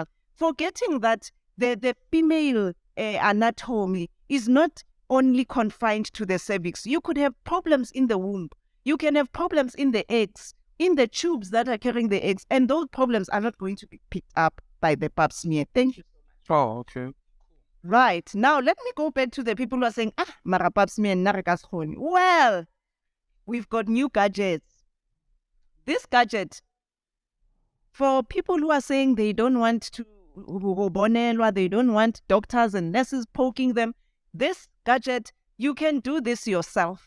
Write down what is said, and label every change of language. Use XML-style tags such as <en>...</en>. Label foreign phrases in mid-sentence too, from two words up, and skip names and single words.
<en>Forgetting that the female anatomy is not only confined to the cervix. You could have problems in the womb. You can have problems in the eggs, in the tubes that are carrying the eggs, and those problems are not going to be picked up by the pap smear. Thank you so much. Oh, okay. Right. Now, let me go back to the people who are saying,</en> <tn>mara</tn> <en>pap smear</en> <tn>nna re ka se kgone."</tn> <en>Well, we've got new gadgets. This gadget, for people who are saying they don't want to bonelwa, they don't want doctors and nurses poking them, this gadget, you can do this yourself.</en>